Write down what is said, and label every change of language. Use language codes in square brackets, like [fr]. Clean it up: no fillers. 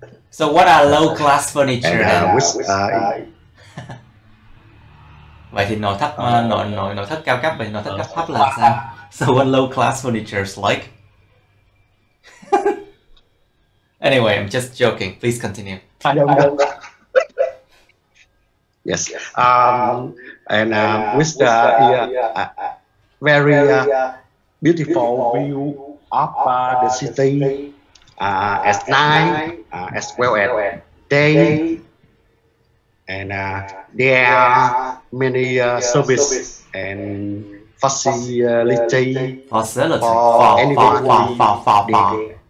[en] So what are low class furniture then? [vi] Vậy thì nội thất nội thất cao cấp và nội thất cấp thấp là sao? [en] So what low class furniture is like? Anyway, I'm just joking. Please continue. I don't know. Yes. And with the very beautiful view of the city at night as well as day, and there are many service and facility for anyone.